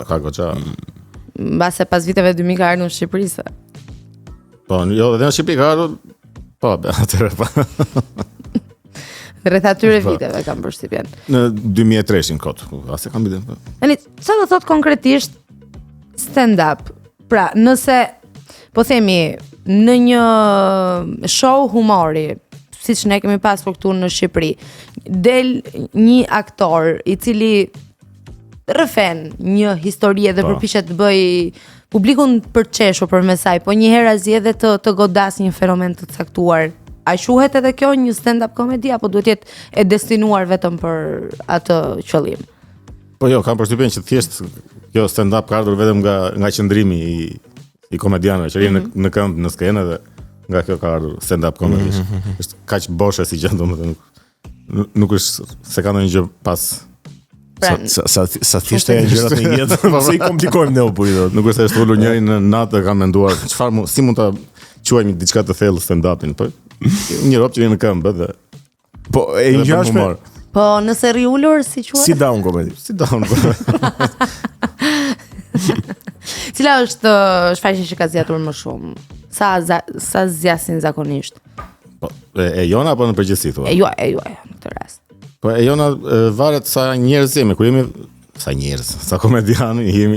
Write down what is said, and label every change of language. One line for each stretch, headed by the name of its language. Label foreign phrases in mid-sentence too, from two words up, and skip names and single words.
Albanian: Ka goxha. Mbase pas viteve 2000 ka ardhur në Shqipëri sa. Po, jo, edhe në Shqipëri ka ardhur. Po, atëherë po. Rreth atyre viteve kam përshtypjen. Në 2003-shin kot, as e kam biden. Tani, çfarë do thot konkretisht stand-up? Pra, nëse po themi në një show humori, siç ne kemi pasur këtu në Shqipëri, del një aktor i cili rrëfen një histori dhe përpiqet të bëj publikun përqeshur përmes saj, po një herë azjedhe të godas një fenomen të caktuar. A shuhet edhe kjo një stand-up komedi apo duhet jetë e destinuar vetëm për atë qëllim? Po jo, kam përshtypjen që thjesht kjo stand-up ka ardhur vetëm nga qëndrimi i komedianëve që rinë në këmbë në skenë dhe nga kjo ka ardhur
English: stand-up comedy.
Albanian: Është kaq boshe si gjë, domethënë nuk është se ka ndonjë gjë pas. Sa thjesht janë gjërat në jetë, pse i komplikojmë ne opuri dot. Nuk është se ulur njëri në natë dhe ka menduar çfarë si mund ta quajmë diçka të thellë stand-upin, po një rob që vjen në këmbë dhe po e ngjashme. Po nëse rri ulur si quhet? Si
English: down comedy.
Albanian: Si down. Cila është shfaqja që ka zgjatur më shumë? Sa zgjasin zakonisht? Po e jona apo në përgjithësi thua? E juaj në këtë rast. Po e jona varet sa njerëz jemi, kur jemi sa komedianë jemi.